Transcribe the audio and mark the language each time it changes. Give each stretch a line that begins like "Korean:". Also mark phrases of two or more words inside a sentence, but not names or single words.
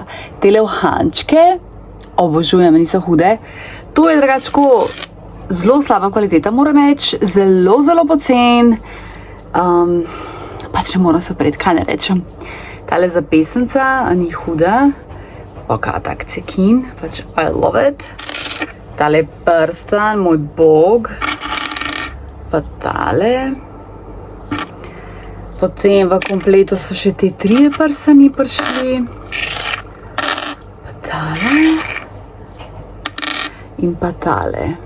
Slovenian: Tele uhančke, obožujem, niso hude. To je drugačko zelo slaba kvaliteta, moram reči, zelo pocen. Pač ne moram se opreti, kaj ne rečem. Tale zapestnica, ni huda. Pa tak cekin, pač
English: I love it.
Slovenian: Tale prstan, moj bog. Pa tale. Potem v kompletu so še te 3 prstani prišli. Pa tale. In pa tale.